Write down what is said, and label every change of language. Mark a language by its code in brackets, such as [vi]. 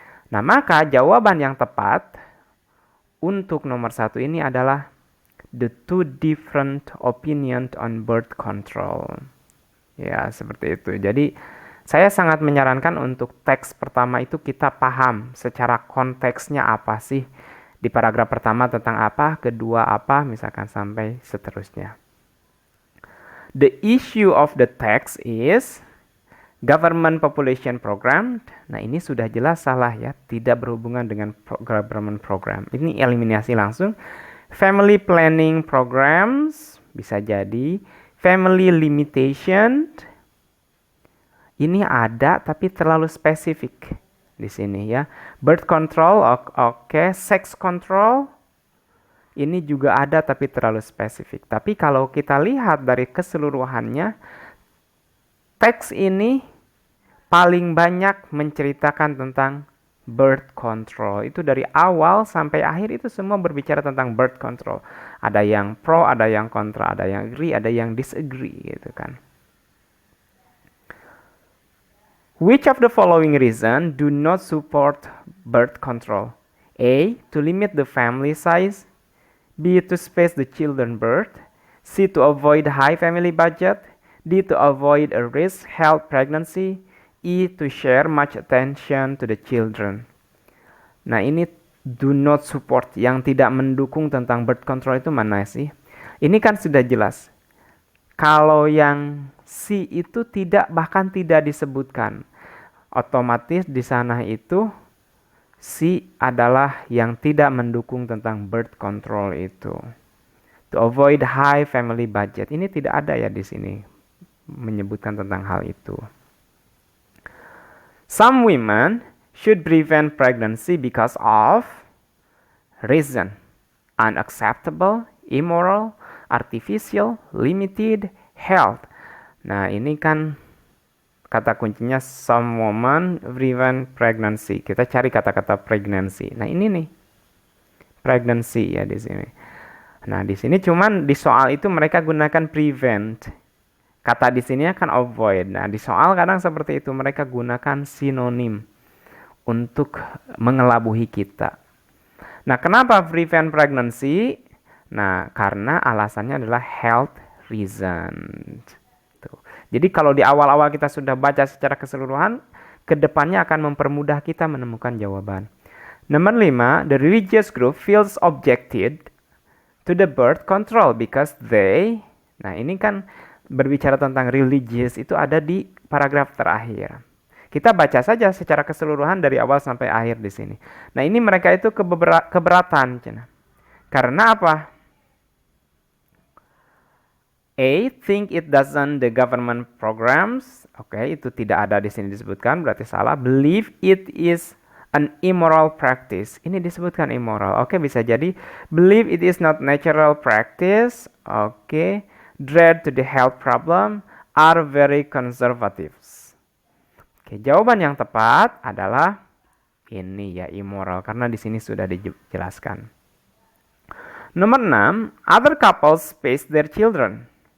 [id] Nah, maka jawaban yang tepat untuk nomor 1 ini adalah [en] the two different opinions on birth control. [id] Ya, seperti itu. Jadi, saya sangat menyarankan untuk teks pertama itu kita paham secara konteksnya apa sih. Di paragraf pertama tentang apa, kedua apa, misalkan sampai seterusnya. [en] The issue of the text is government population program. [id] Nah, ini sudah jelas salah ya, tidak berhubungan dengan government program. Ini eliminasi langsung. [en] Family planning programs [id] bisa jadi [en] family limitation. [id] Ini ada tapi terlalu spesifik di sini ya. Birth control oke. Sex control ini juga ada tapi terlalu spesifik. Tapi kalau kita lihat dari keseluruhannya, teks ini paling banyak menceritakan tentang birth control. Itu dari awal sampai akhir itu semua berbicara tentang birth control. Ada yang pro, ada yang kontra, ada yang agree, ada yang disagree gitu kan. [en] Which of the following reason do not support birth control? A. To limit the family size. B. To space the children birth. C. To avoid high family budget. D. To avoid a risk health pregnancy. E. To share much attention to the children. [id] Nah, ini do not support, yang tidak mendukung tentang birth control itu mana sih? Ini kan sudah jelas. Kalau yang C itu tidak, bahkan tidak disebutkan. Otomatis di sana itu C adalah yang tidak mendukung tentang birth control itu. [en] To avoid high family budget. [id] Ini tidak ada ya di sini menyebutkan tentang hal itu. [en] Some women should prevent pregnancy because of reason: unacceptable, immoral, artificial, limited, health. [id] Nah, ini kan kata kuncinya some women prevent pregnancy. Kita cari kata-kata pregnancy. Nah, ini nih. Pregnancy ya di sini. Nah, di sini cuman di soal itu mereka gunakan prevent. Kata di sini kan avoid. Nah, di soal kadang seperti itu mereka gunakan sinonim untuk mengelabuhi kita. Nah, kenapa prevent pregnancy? Nah, karena alasannya adalah health reason. Tuh. Jadi kalau di awal-awal kita sudah baca secara keseluruhan, kedepannya akan mempermudah kita menemukan jawaban. [en] Nomor 5, the religious group feels objected to the birth control because they. [id] Nah, ini kan berbicara tentang religious itu ada di paragraf terakhir. Kita baca saja secara keseluruhan dari awal sampai akhir di sini. Nah, ini mereka itu keberatan. Karena apa? [en] A. Think it doesn't the government programs. [id] Oke, itu tidak ada di sini disebutkan, berarti salah. [en] Believe it is an immoral practice. [id] Ini disebutkan immoral. [en] Oke, [id] bisa jadi [en] believe it is not natural practice. Oke. Dread to the health problem, are very conservative. [id] Oke, jawaban yang tepat adalah ini ya, immoral, karena di sini sudah dijelaskan. [en] Nomor 6, other couples space their children.